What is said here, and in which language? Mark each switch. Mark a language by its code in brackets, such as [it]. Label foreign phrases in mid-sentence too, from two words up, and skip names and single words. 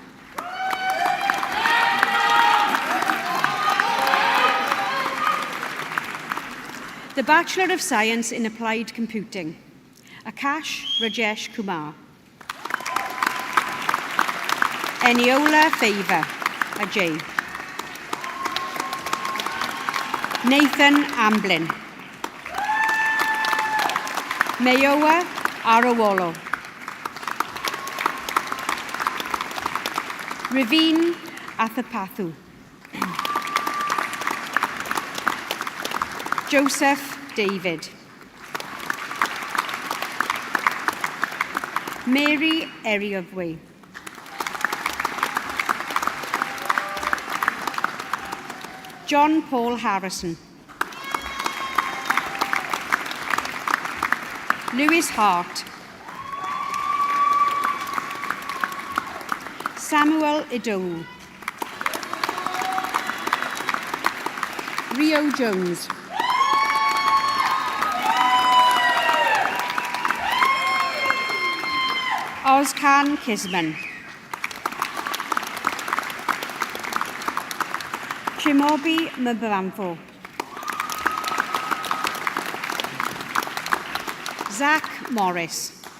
[en] The Bachelor of Science in Applied Computing, Akash Rajesh Kumar. Eniola Favor, Ajay. Nathan Amblin. Mayowa Arawolo. Raveen Athapathu. Joseph David. Mary Eriovwe. John Paul Harrison. Lewis Hart. Samuel Idowu. Rio Jones. Ozkan Kisman. Chimobi Mbamfo. Zach Morris.